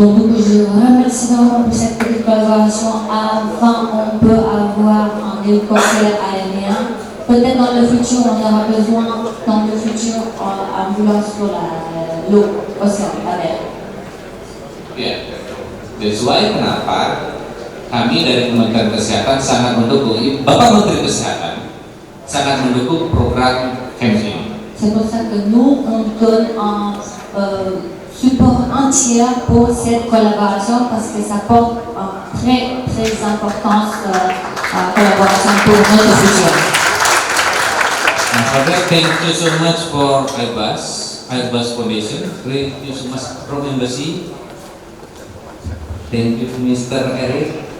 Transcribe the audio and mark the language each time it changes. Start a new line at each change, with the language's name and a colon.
French: Donc du coup, je remercie vraiment pour cette petite collaboration. Avant, on peut avoir un hélicoptère aérien. Peut-être dans le futur, on aura besoin, dans le futur, ambulance sur l'eau, océan, la mer.
Indonesian: Ya,
English: that's why
Indonesian: kenapa kami dari Kementerian Kesehatan sangat mendukung, Bapak Menteri Kesehatan sangat mendukung program HEMS ini.
French: C'est pour ça que nous, on donne un support entier pour cette collaboration parce que ça porte une très importante collaboration pour notre futur.
English: Okay, thank you so much for Airbus Foundation. Thank you so much from Embassy. Thank you Mr. Eric.